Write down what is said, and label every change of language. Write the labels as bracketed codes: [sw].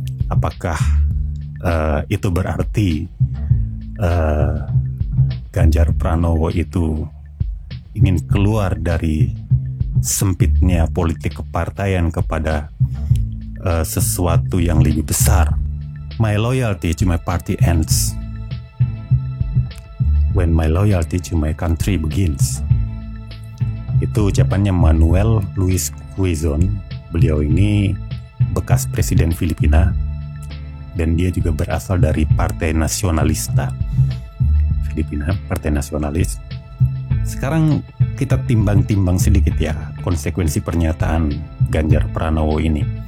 [id] Apakah itu berarti Ganjar Pranowo itu ingin keluar dari sempitnya politik kepartaian kepada sesuatu yang lebih besar? [en] My loyalty to my party ends when my loyalty to my country begins. [id] Itu ucapannya Manuel Luis Quezon. Beliau ini bekas presiden Filipina dan dia juga berasal dari Partai Nasionalista Filipina, Partai Nasionalis. Sekarang kita timbang-timbang sedikit ya konsekuensi pernyataan Ganjar Pranowo ini.